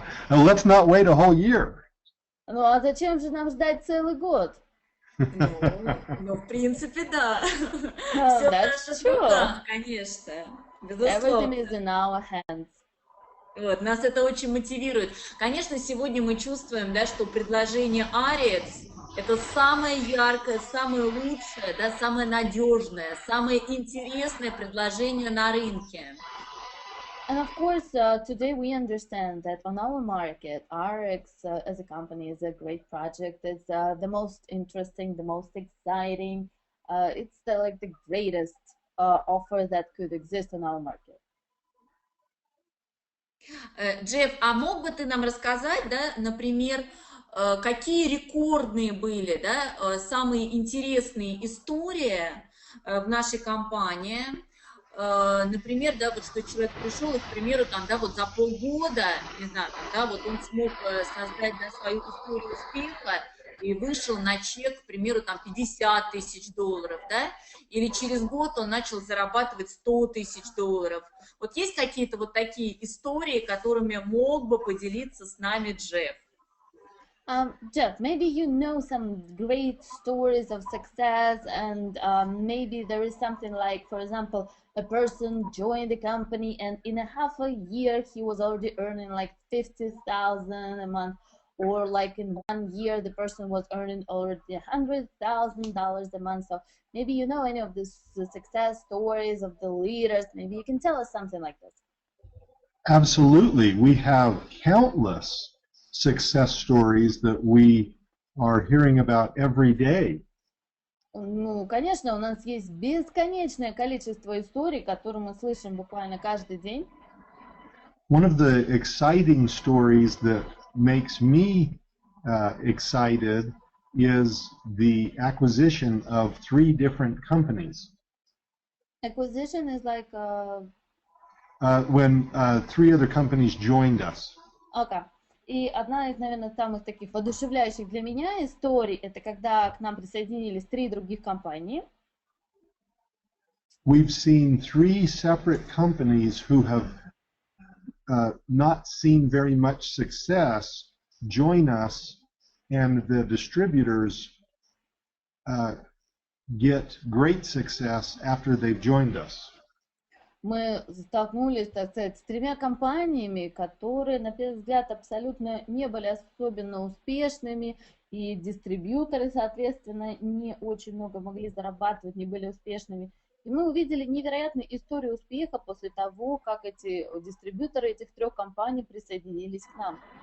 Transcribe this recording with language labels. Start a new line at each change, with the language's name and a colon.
English: Let's not wait a whole year.
Russian: Ну а зачем же нам ждать целый год? Ну, в принципе, да. Все хорошо, конечно.
English: Everything is in our hands.
Russian: Вот, нас это очень мотивирует. Конечно, сегодня мы чувствуем, да, что предложение Ariix это самое яркое, самое лучшее, да, самое надежное, самое интересное предложение на рынке.
English: And of course, today we understand that on our market, Ariix as a company is a great project. It's the most interesting, the most exciting. It's like the greatest offer that could exist on our market.
Russian: Джефф, а мог бы ты нам рассказать, да, например, какие рекордные были, да, самые интересные истории в нашей компании? Например, да, вот что человек пришел и, к примеру, там, да, вот за полгода, не знаю, там, да, вот он смог создать, да, свою историю успеха и вышел на чек, к примеру, там 50 тысяч долларов, да, или через год он начал зарабатывать 100 тысяч долларов. Вот есть какие-то вот такие истории, которыми мог бы поделиться с нами Джефф?
English: Jeff, maybe you know some great stories of success, and maybe there is something like, for example, a person joined the company and in a half a year he was already earning like 50,000 a month, or like in 1 year the person was earning already $100,000 a month. So maybe you know any of these success stories of the leaders. Maybe you can tell us something like this. Absolutely. We have countless success stories that we are hearing about every day.
Russian: Ну, конечно, у нас есть бесконечное количество историй, которые мы слышим буквально каждый день.
English: One of the exciting stories that makes me excited is the acquisition of 3 different companies. Acquisition is like when 3 other companies joined us. Okay.
Russian: И одна из, наверное, самых таких воодушевляющих для меня историй, это когда к нам присоединились 3 других компании.
English: We've seen 3 separate companies who have not seen very much success join us, and the distributors get great success after they've joined us.
Russian: Мы столкнулись, так сказать, с 3 компаниями, которые, на первый взгляд, абсолютно не были особенно успешными, и дистрибьюторы, соответственно, не очень много могли зарабатывать, не были успешными. И мы увидели невероятную историю успеха после того, как эти дистрибьюторы этих 3 компаний присоединились к нам.